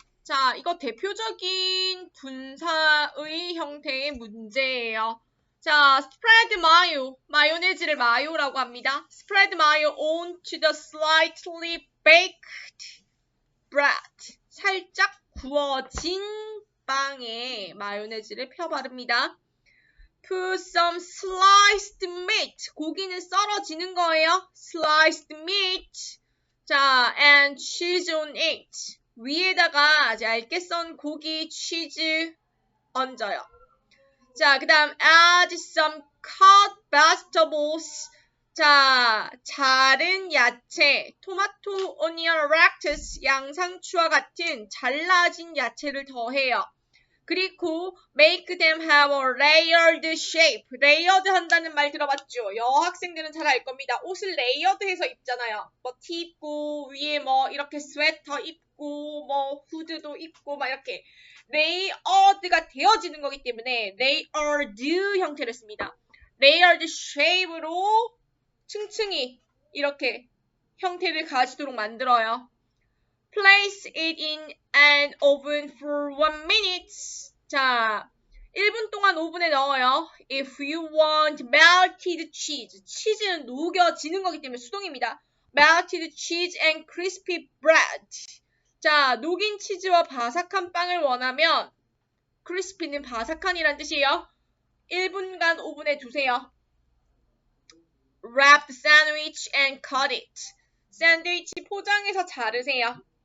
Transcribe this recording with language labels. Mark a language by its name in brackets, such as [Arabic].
[Korean] 자, 이거 대표적인 분사의 형태의 문제예요. 자, [English] spread mayo, [Korean] 마요네즈를 마요라고 합니다. [English] spread mayo onto the slightly baked bread. [Korean] 살짝 구워진 빵에 마요네즈를 펴 바릅니다. [English] Put some sliced meat. [Korean] 고기는 썰어지는 거예요. [English] sliced meat. [Korean] 자, [English] and cheese on it. [Korean] 위에다가 얇게 썬 고기, 치즈 얹어요. 자, 그 다음 [English] add some cut vegetables. [Korean] 자, 자른 야채, 토마토, [English] onion, lettuce, [Korean] 양상추와 같은 잘라진 야채를 더해요. 그리고 [English] make them have a layered shape. [Korean] 레이어드 한다는 말 들어봤죠? 여학생들은 잘 알 겁니다. 옷을 레이어드해서 입잖아요. 뭐 티 입고 위에 뭐 이렇게 스웨터 입고 뭐 후드도 입고 막 이렇게 레이어드가 되어지는 거기 때문에 layered 형태를 씁니다. layered shape로 층층이 이렇게 형태를 가지도록 만들어요. [English] Place it in an oven for 1 minute. [Korean] 자, 1분 동안 오븐에 넣어요. [English] If you want melted cheese. [Korean] 치즈는 녹여지는 거기 때문에 수동입니다. [English] Melted cheese and crispy bread. [Korean] 자, 녹인 치즈와 바삭한 빵을 원하면 crispy는 바삭한이란 뜻이에요. 1분간 오븐에 두세요. [English] Wrap the sandwich and cut it. [Korean] 샌드위치 포장해서 자르세요.